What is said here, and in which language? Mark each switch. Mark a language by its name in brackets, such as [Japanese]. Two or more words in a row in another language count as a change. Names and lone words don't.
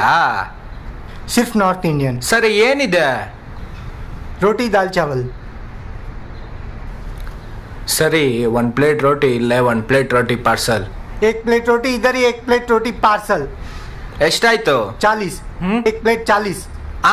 [Hindi] सिर्फ [English] North Indian. [Kannada] ಸರಿ, ಏನಿದೆ? [Hindi] रोटी दाल चावल. [Kannada] ಸರಿ, 1 ಪ್ಲೇಟ್ ರೋಟಿ ಇಲ್ಲೇ, 1 ಪ್ಲೇಟ್ ರೋಟಿ ಪಾರ್ಸಲ್. [Hindi] 1 प्लेट रोटी इधर ही, 1 प्लेट रोटी पार्सल. [Kannada] ಎಷ್ಟಾಯ್ತು? [Hindi] 40. 1 प्लेट 40. ಆ